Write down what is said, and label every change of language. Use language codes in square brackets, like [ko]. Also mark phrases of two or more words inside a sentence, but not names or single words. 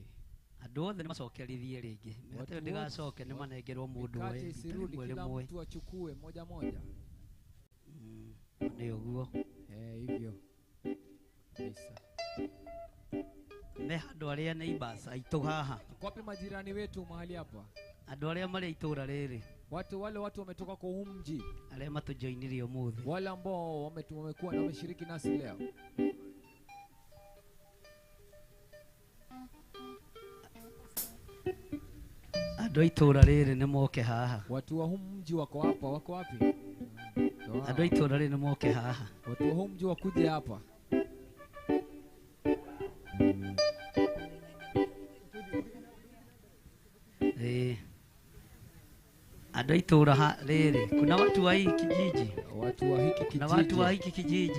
[ki] Andũ othe nĩ macokerithie rĩngĩ. Mete ndigacoke nĩ manengerwo mũndũ [sw] wewe. Isirudi kila mtu achukue moja moja. Ndio huo. Hivyo. Bisa. [ki] Nĩ andũ arĩa neighbors aitũ haha. [sw] Wapi majirani wetu mahali hapa? [ki] Andũ arĩa marĩ itũra rĩrĩ. [sw] Wale watu wametoka kwa huu mji. [ki] Arĩa matujoinirie ũmũthĩ. [sw] Wale ambao wamekuwa na wameshiriki nasi leo. [ki] Andũ itũra rĩrĩ nĩ moke haha. [sw] Watu wa huu mji wako hapa, wako wapi? [ki] Andũ itũra rĩrĩ nĩ moke haha. [sw] Watu wa huu mji wakuje hapa. [ki] Andũ itũra rĩrĩ, [sw] kuna watu wa hiki kijiji. Watu wa hiki kijiji. Na watu wa hiki kijiji.